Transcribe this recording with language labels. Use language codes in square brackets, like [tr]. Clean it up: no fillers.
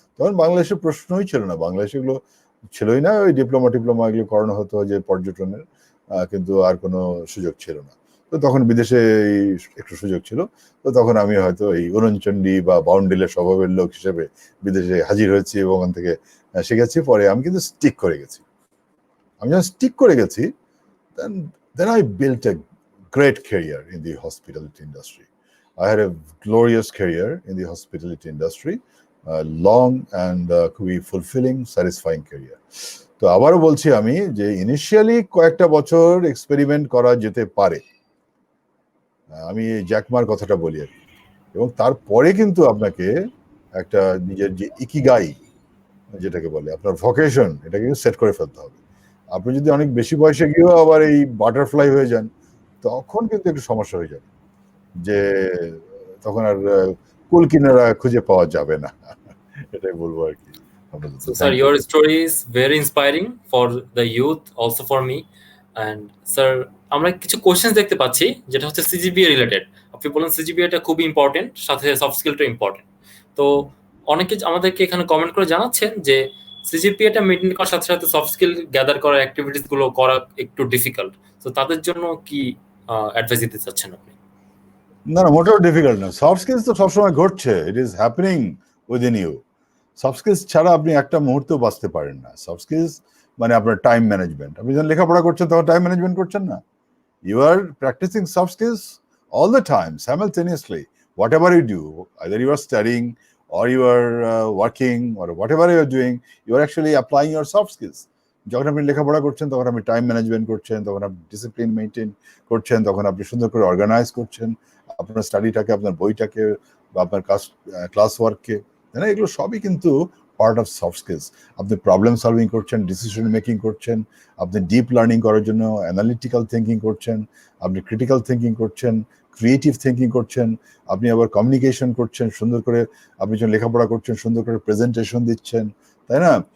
[bn] তখন বাংলাদেশের প্রশ্নই ছিল না, বাংলাদেশে এগুলো ছিলই না, ওই ডিপ্লোমা এগুলো করানো হতো যে পর্যটনের, কিন্তু আর কোনো সুযোগ ছিল না। তো তখন বিদেশে একটু সুযোগ ছিল, তো তখন আমি হয়তো এই অরুণচন্ডী বা বাউন্ডেলের স্বভাবের লোক হিসেবে বিদেশে হাজির হয়েছি, এবং ওখান থেকে শিখেছি। পরে আমি কিন্তু স্টিক করে গেছি। আমি যখন স্টিক করে গেছি, [en] then I built a great career in the hospitality industry. I had a glorious career in the hospitality industry, long and [bn] খুবই [en] fulfilling, satisfying career. [bn] তো আবারও বলছি আমি, যে ইনিশিয়ালি কয়েকটা বছর এক্সপেরিমেন্ট করা যেতে পারে, আমি জ্যাকমার কথাটা বলি আর কি। এবং তারপরে কিন্তু আপনাকে একটা নিজের যে ইকিগাই যেটাকে বলে, আপনার ভকেশন, এটাকে সেট করে ফেলতে হবে। আপনি যদি অনেক বেশি বয়সে গিয়েও আবার এই বাটারফ্লাই হয়ে যান, তখন কিন্তু একটু সমস্যা হয়ে যাবে, যে তখন আর কুল কিনারা খুঁজে পাওয়া যাবে না, এটাই বলবো আর কি। [en] So, sir, your story is very inspiring for the youth, also for me. And sir, [bn] আমরা কিছু কোশ্চেন দেখতে পাচ্ছি যেটা হচ্ছে সিজিপিএ রিলেটেড। আপনি বলেন সিজিপিএটা খুবই ইম্পর্টেন্ট, সাথে সফট স্কিলটা ইম্পর্টেন্ট। তো অনেকে আমাদেরকে এখানে কমেন্ট করে জানাচ্ছেন যে সিজিপিএটা মেইনটেইন করার সাথে সাথে সফট স্কিল গ্যাদার করার অ্যাক্টিভিটিস গুলো করা একটু ডিফিকাল্ট। তো তাদের জন্য কি অ্যাডভাইস দিতে চাচ্ছেন আপনি? না না, মোটেও ডিফিকাল্ট না। [en] soft skills [bn] তো সবসময় ঘটছে, [en] It is happening within you. [bn] Soft skills ছাড়া আপনি একটা মুহূর্তেও বাঁচতে পারেন না। সফট স্কিলস মানে আপনার টাইম ম্যানেজমেন্ট। আপনি যখন লেখাপড়া করছেন তখন টাইম ম্যানেজমেন্ট করছেন না, [en] you are practicing soft skills all the time simultaneously. Whatever you do, either you are studying or you are working or whatever you are doing, you are actually applying your soft skills. [bn] যখন আপনি লেখাপড়া করছেন তখন আপনি time management করছেন, তখন আপনি discipline maintain করছেন, তখন আপনি সুন্দর করে অর্গানাইজ করছেন আপনার স্টাডিটাকে, আপনার বইটাকে, বা আপনার ক্লাস ওয়ার্ককে, তাই না। এগুলো সবই কিন্তু পার্ট অফ সফট স্কিলস। আপনি প্রবলেম সলভিং করছেন, ডিসিশন মেকিং করছেন, আপনি ডিপ লার্নিং করার জন্য অ্যানালিটিক্যাল থিঙ্কিং করছেন, আপনি ক্রিটিক্যাল থিঙ্কিং করছেন, ক্রিয়েটিভ থিঙ্কিং করছেন, আপনি আবার কমিউনিকেশন করছেন সুন্দর করে, আপনি যখন লেখাপড়া করছেন সুন্দর করে প্রেজেন্টেশন দিচ্ছেন, তাই না।